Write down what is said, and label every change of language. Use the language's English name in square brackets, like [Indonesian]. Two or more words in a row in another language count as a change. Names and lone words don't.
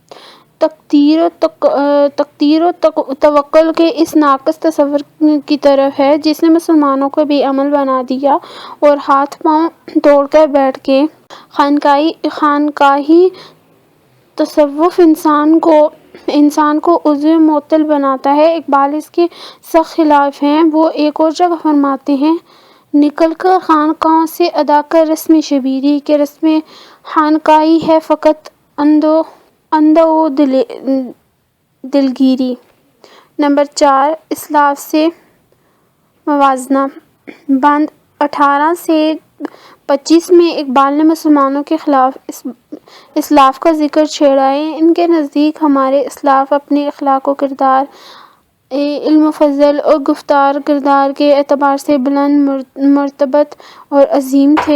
[Urdu] تقدیر و توکل کے اس ناقص تصور کی طرف ہے جس نے مسلمانوں کو بے عمل بنا دیا اور ہاتھ پاؤں توڑ کر بیٹھ کے خانقاہی تصوف انسان کو عضو معطل بناتا ہے۔ اقبال اس کے سخت خلاف ہیں۔ وہ ایک اور جگہ فرماتے ہیں، نکل کر خانقاہوں سے ادا کر رسم شبیری، کہ رسم خانقاہی ہے فقط اندو و دلگیری۔ نمبر 4، اسلاف سے موازنہ۔ بند 18 سے 25 میں اقبال نے مسلمانوں کے خلاف اسلاف کا ذکر چھیڑا ہے۔ ان کے نزدیک ہمارے اسلاف اپنے اخلاق و کردار، علم و فضل اور گفتار کردار کے اعتبار سے بلند مرتبت اور عظیم تھے۔